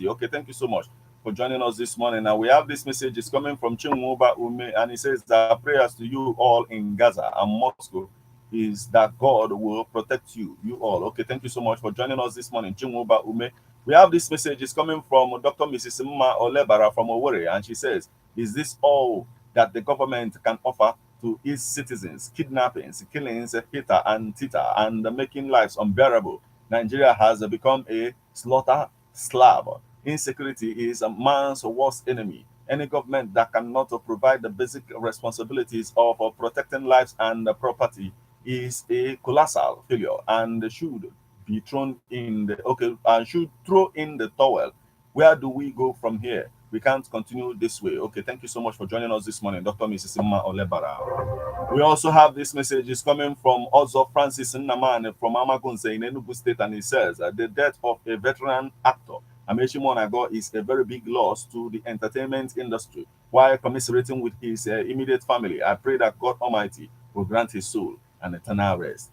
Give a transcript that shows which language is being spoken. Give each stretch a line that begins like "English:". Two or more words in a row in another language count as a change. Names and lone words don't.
English: Okay, thank you so much for joining us this morning. Now we have this message is coming from Chinwoba Ume, and he says that prayers to you all in Gaza and Moscow is that God will protect you all. Okay, thank you so much for joining us this morning, Chinwoba Ume. We have this message is coming from Dr. Mrs. Mma Olebara from Owerri, and she says, is this all that the government can offer to its citizens? Kidnappings, killings, hitter and titter, and making lives unbearable. Nigeria has become a slaughter slab. Insecurity is a man's worst enemy. Any government that cannot provide the basic responsibilities of protecting lives and property is a colossal failure and should be thrown in the should throw in the towel. Where do we go from here? We can't continue this way. Okay, thank you so much for joining us this morning, Dr. Mrs. Mma Olebara. We also have this message is coming from Ozo Francis Nnaman from Amagunze in Enugu State, and he says the death of a veteran actor Amaechi Muonagor is a very big loss to the entertainment industry. While commiserating with his immediate family, I pray that God Almighty will grant his soul an eternal rest.